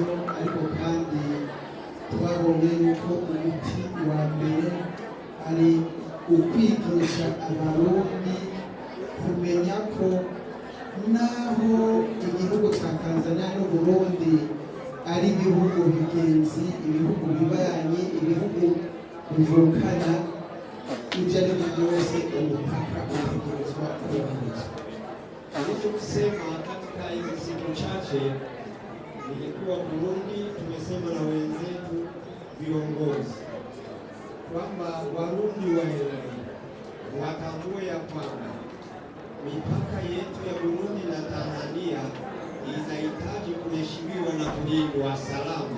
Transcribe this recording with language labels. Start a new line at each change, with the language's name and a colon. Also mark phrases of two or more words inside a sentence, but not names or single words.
Rundi: Ariko kandi twabonye yuko umuti wa mbere ari ukwigisha Abarundi kumenya ko naho igihugu cya Tanzania n'Uburundi ari ibihugu bigenzi, ibihugu bibanye, ibihugu bivukana, ibyo ari byo byose umupaka utegerezwa kubahirizwa.
Swahili: Alichosema katika hizi siku chache nilikuwa Burundi, tumesema na wenzetu viongozi kwamba Warundi waelewe, watambue ya kwamba mipaka yetu ya Burundi na Tanzania inahitaji kuheshimiwa na kulindwa salama.